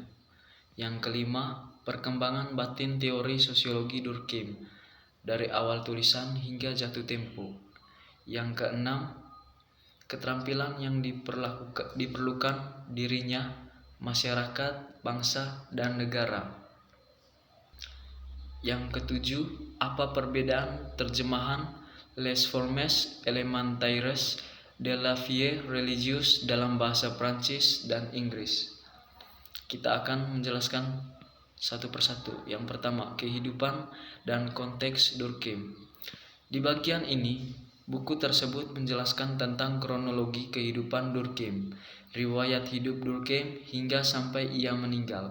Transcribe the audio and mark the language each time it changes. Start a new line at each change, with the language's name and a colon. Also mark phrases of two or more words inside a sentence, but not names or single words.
Indonesian: Yang kelima, perkembangan batin teori sosiologi Durkheim dari awal tulisan hingga jatuh tempo. Yang keenam, keterampilan yang diperlukan dirinya, masyarakat, bangsa, dan negara. Yang ketujuh, apa perbedaan terjemahan Les Formes élémentaires de la vie religieuse dalam bahasa Prancis dan Inggris. Kita akan menjelaskan satu persatu. Yang pertama, kehidupan dan konteks Durkheim. Di bagian ini, buku tersebut menjelaskan tentang kronologi kehidupan Durkheim, riwayat hidup Durkheim hingga sampai ia meninggal.